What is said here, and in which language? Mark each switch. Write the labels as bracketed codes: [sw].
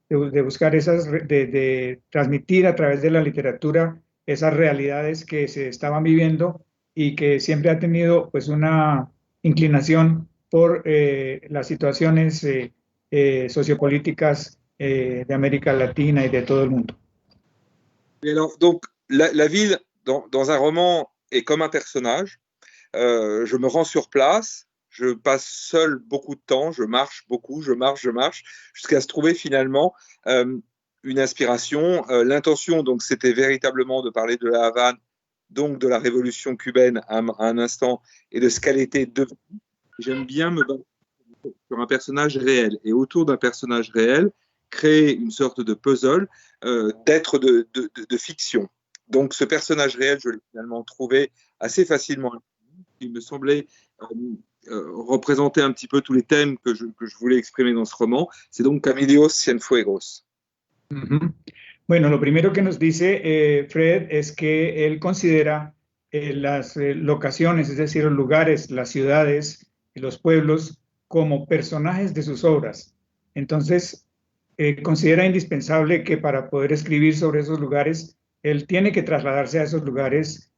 [es] De buscar de transmitir a través de la literatura esas realidades que se estaban viviendo y que siempre ha tenido pues una inclinación por las situaciones sociopolíticas de América Latina y de todo el mundo. [fr] Et alors, donc, la ville, dans un roman, est comme un personnage. Je me rends sur place, je passe seul beaucoup de temps, je marche beaucoup, je marche, jusqu'à se trouver finalement une inspiration. L'intention, donc, c'était véritablement de parler de la Havane, donc de la révolution cubaine à un instant, et de ce qu'elle était devenue. J'aime bien me baser sur un personnage réel, et autour d'un personnage réel, créer une sorte de puzzle d'être de fiction. Donc ce personnage réel, je l'ai finalement trouvé assez facilement. Il me semblait représenter un petit peu tous les thèmes que je voulais exprimer dans ce roman. C'est donc Camilo Cienfuegos. Uh-huh. [es] Bueno, lo primero que nos dice Fred es que él considera las locaciones, es decir, los lugares, las ciudades y los pueblos como personajes de sus obras. Entonces, considera indispensable que para poder escribir sobre esos lugares, él tiene que trasladarse a esos lugares.